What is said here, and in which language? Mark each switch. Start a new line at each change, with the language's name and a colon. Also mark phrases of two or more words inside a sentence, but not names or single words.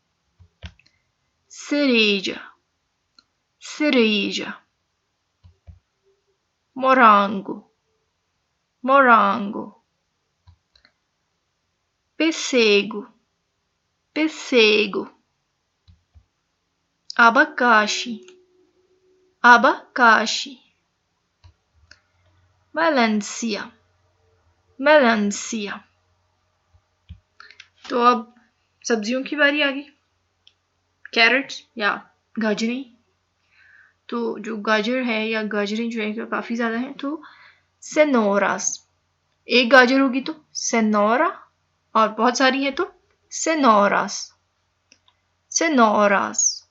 Portuguese: cereja, cereja, morango, morango, pêssego, pêssego, abacaxi, abacaxi, melancia, melancia।
Hindi: तो अब सब्जियों की बारी आ गई। कैरेट्स या गाजरें, तो जो गाजर है या गाजरें जो है काफ़ी ज़्यादा हैं, तो सेनोरास। एक गाजर होगी तो सेनोरा, और बहुत सारी है तो
Portuguese: cenouras, cenouras.